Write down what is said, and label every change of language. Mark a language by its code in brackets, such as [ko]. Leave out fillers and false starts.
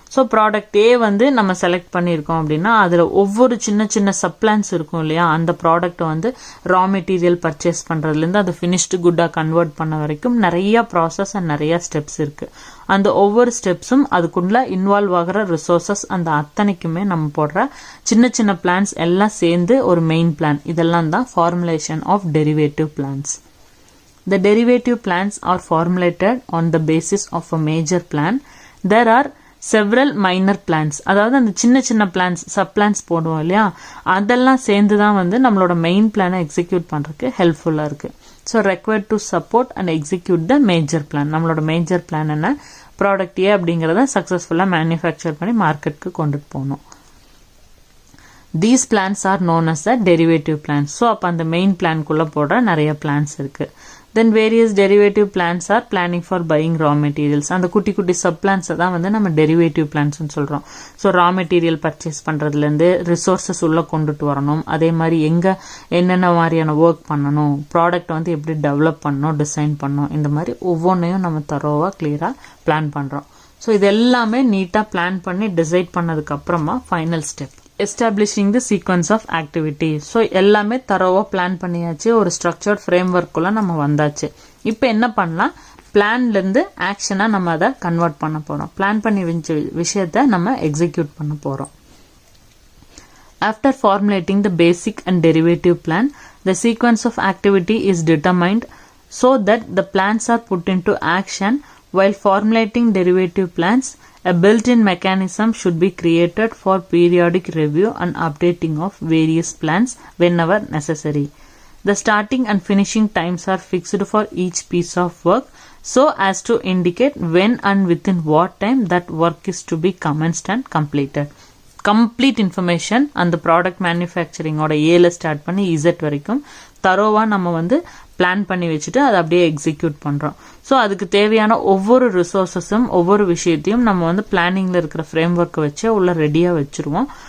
[ta] So product ஏ வந்து நம்ம select பண்ணியிருக்கோம் அப்படின்னா அதில் ஒவ்வொரு சின்ன சின்ன சப்ளான்ஸ் இருக்கும் இல்லையா, அந்த ப்ராடக்ட்டை வந்து ரா மெட்டீரியல் பர்ச்சேஸ் பண்ணுறதுலேருந்து அது ஃபினிஷ்டு குட்டாக கன்வெர்ட் பண்ண வரைக்கும் நிறைய ப்ராசஸ் அண்ட் நிறைய ஸ்டெப்ஸ் இருக்கு. அந்த ஒவ்வொரு ஸ்டெப்ஸும் அதுக்குள்ள இன்வால்வ் ஆகிற ரிசோர்சஸ் அந்த அத்தனைக்குமே நம்ம போடுற சின்ன சின்ன பிளான்ஸ் எல்லாம் சேர்ந்து ஒரு மெயின் பிளான். இதெல்லாம் தான் [en] Formulation of derivative plans. The derivative plans are formulated on the basis of a major plan. There are several minor plans. [ta] அதாவது அந்த சின்ன சின்ன பிளான்ஸ் சப் பிளான்ஸ் போடுவோம் இல்லையா, அதெல்லாம் சேர்ந்து தான் வந்து நம்மளோட மெயின் பிளானை எக்ஸிக்யூட் பண்றதுக்கு ஹெல்ப்ஃபுல்லா இருக்கு. So [en] Required to support and execute the major plan. [ta] நம்மளோட மேஜர் பிளான் என்ன, ப்ராடக்ட் ஏ அப்படிங்கறத சக்சஸ்ஃபுல்லா மேனுஃபேக்சர் பண்ணி மார்க்கெட்டுக்கு கொண்டுட்டு போகணும். [en] These plans are known as the derivative plans. [ta] So அப்ப அந்த மெயின் பிளான்குள்ள போடுற நிறைய பிளான்ஸ் இருக்கு. [en] Then various derivative plans are planning for buying raw materials. [ta] அந்த குட்டி குட்டி சப் பிளான்ஸ் தான் வந்து நம்ம டெரிவேட்டிவ் பிளான்ஸ் சொல்றோம். ஸோ ரா மெட்டீரியல் பர்ச்சேஸ் பண்றதுல இருந்து ரிசோர்சஸ் உள்ள கொண்டுட்டு வரணும், அதே மாதிரி எங்க என்னென்ன மாதிரியான ஒர்க் பண்ணணும், ப்ராடக்ட் வந்து எப்படி டெவலப் பண்ணணும், டிசைன் பண்ணணும், இந்த மாதிரி ஒவ்வொன்றையும் நம்ம தரோவா கிளியரா பிளான் பண்றோம். ஸோ இது எல்லாமே நீட்டா பிளான் பண்ணி டிசைட் பண்ணதுக்கு அப்புறமா final step [en] Establishing the sequence of activity. [ta] So எல்லாமே தரோவா பிளான் பண்ணியாச்சு, ஒரு ஸ்ட்ரக்சர்ட் ஃப்ரேம் ஒர்க்குள்ள நம்ம வந்தாச்சு. இப்போ என்ன பண்ணலாம், பிளான்ல இருந்து ஆக்ஷனா நம்ம அதை கன்வெர்ட் பண்ண போறோம். பிளான் பண்ணி விஷயத்த நம்ம எக்ஸிக்யூட் பண்ண போறோம். [en] After formulating the basic and derivative plan, the sequence of activity is determined so that the plans are put into action. While formulating derivative plans, a built-in mechanism should be created for periodic review and updating of various plans whenever necessary. The starting and finishing times are fixed for each piece of work so as to indicate when and within what time that work is to be commenced and completed. [ta] Complete information அந்த product மேனுஃபேக்சரிங்கோட ஏல start பண்ணி Z வரைக்கும் தரோவா நம்ம வந்து plan பண்ணி வச்சுட்டு அதை அப்படியே எக்ஸிக்யூட் பண்றோம். ஸோ அதுக்கு தேவையான ஒவ்வொரு ரிசோர்சஸும் ஒவ்வொரு விஷயத்தையும் நம்ம வந்து பிளானிங்ல இருக்கிற ஃப்ரேம் ஒர்க்கை வச்சு உள்ள ரெடியா வச்சிருவோம்.